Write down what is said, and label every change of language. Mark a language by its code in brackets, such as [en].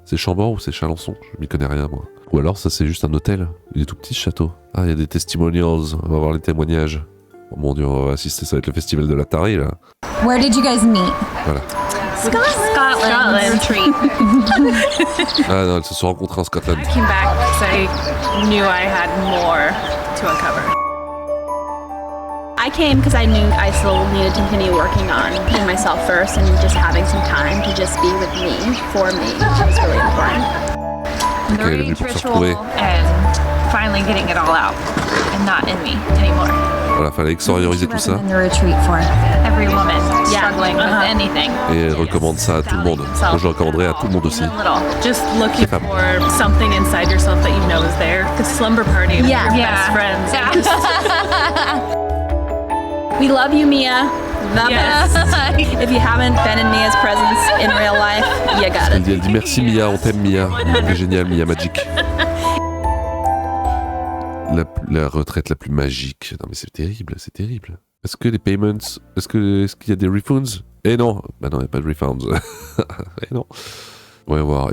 [fr] C'est Chambord ou c'est Chalençon? Je m'y connais rien moi. Ou alors ça c'est juste un hôtel. Il est tout petit ce château. Ah, il y a des testimonials, on va voir les témoignages. Oh mon dieu, on va assister, ça va être le festival de la tarée là. [en] Where did you guys meet? [fr] Voilà. [en] Scotland treat. [fr] Ah non, elles se sont rencontrées en Scotland. [en] I came back because I knew I had more to uncover. I came because I knew I still needed to continue working on putting myself first and just having some time to just be with me, for me, was really important. [fr] Ok, elle est venue pour se retrouver. [en] And finally getting it all out and not in me anymore. [fr] Voilà, fallait extérioriser tout ça. [en] Every woman struggling with anything. [fr] Et elle recommande ça à tout le monde. Moi, je recommanderais à tout le monde aussi. [en] Just looking for something inside yourself that you know is there. The slumber party with your best friends. We love you, Mia. The best. If you haven't been in Mia's presence in real life, you got it. [fr] Elle dit merci Mia, on t'aime Mia. Elle est géniale, Mia Magic. La retraite la plus magique. Non mais c'est terrible, c'est terrible. Est-ce que les payments, est-ce qu'il y a des refunds? Eh non, bah non, il n'y a pas de refunds. Eh non. On va voir.